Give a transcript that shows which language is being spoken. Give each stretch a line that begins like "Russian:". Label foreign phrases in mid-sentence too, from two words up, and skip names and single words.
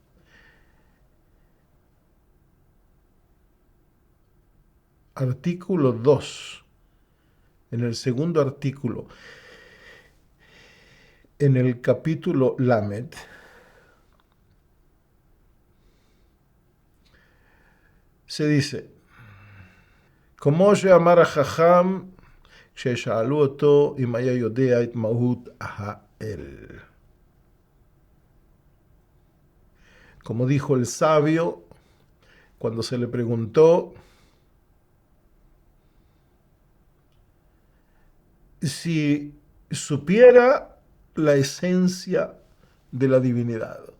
Spanish: artículo 2, en el segundo artículo, en el capítulo Lamed, se dice,
Hebrew: כמו שאמר החכם כששאלו אותו אם היה יודע את מהות האל.
Spanish: Como dijo el sabio cuando se le preguntó si supiera la esencia de la divinidad.